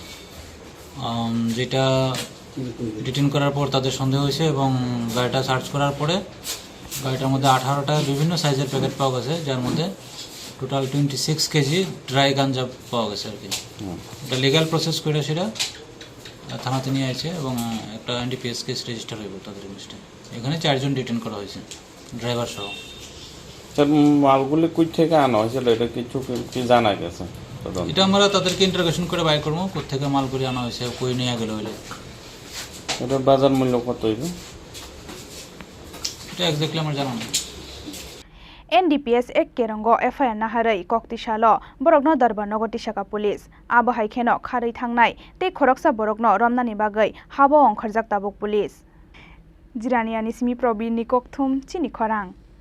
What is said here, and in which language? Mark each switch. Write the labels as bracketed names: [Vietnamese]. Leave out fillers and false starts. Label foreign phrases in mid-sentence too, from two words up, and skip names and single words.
[Bangla] যেটা ডিটেইন করার পর তাদের সন্দেহ হয়েছে এবং গাড়িটা সার্চ করার পরে গাড়িটার মধ্যে 18টা বিভিন্ন সাইজের প্যাকেট পাওয়া গেছে যার মধ্যে টোটাল 26 কেজি ড্রাই গাঞ্জা পাওয়া গেছে আর কি এটা [English] legal process [Bangla] করে সেটা থানাতে নিয়ে আছে এবং একটা [English] NDPS case [Bangla] রেজিস্টার হইব তাদের এগেইনস্টে এখানে 4 জন ডিটেইন করা হয়েছে ড্রাইভার সহ স্যার মালগুলি কই থেকে আনা হয়েছিল এটা কিছু কি জানা গেছে এটা আমরা তাদেরকে ইন্টারোগেশন করে বাইর করব কোথা থেকে মালগুলি আনা হয়েছে কই নিয়ে গেল হইলে এটা বাজার মূল্য কত হইবে এটা এক্স্যাক্টলি আমার জানা নেই [Kok Borok] NDPS ek kerongo FIR naharai koktisalo borokno darbarnogo tisaka police abo haikheno kharei thangnai te khoroksa borokno romnani bagai habo ongkharjak tabuk police Jiraniani Simi Probin ni kokthum Chini Khorang